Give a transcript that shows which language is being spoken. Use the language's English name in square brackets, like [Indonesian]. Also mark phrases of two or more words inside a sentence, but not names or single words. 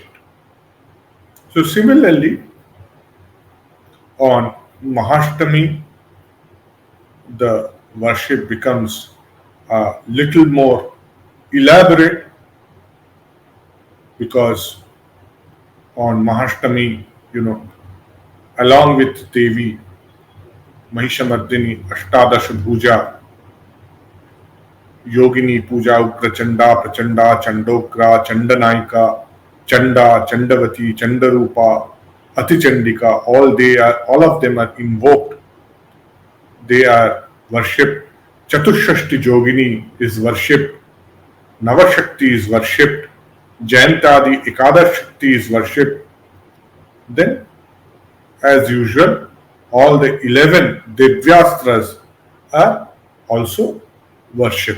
[English] So similarly, on Mahashtami, the worship becomes a little more elaborate, because on Mahashtami, along with Devi, Mahisasura Mardhini, Ashtadasha Bhuja, Yogini Puja, Ugrachanda, Prachanda, Chandokra, Chandanayika, Chanda, Chandavati, Chandarupa, Atichandika, all of them are invoked. They are worshipped. Chatushashti Yogini is worshipped. Navashakti is worshipped. Jayantadi Ekadash Shakti is worshipped. Then, as usual, all the 11 Divyastras are also worshipped.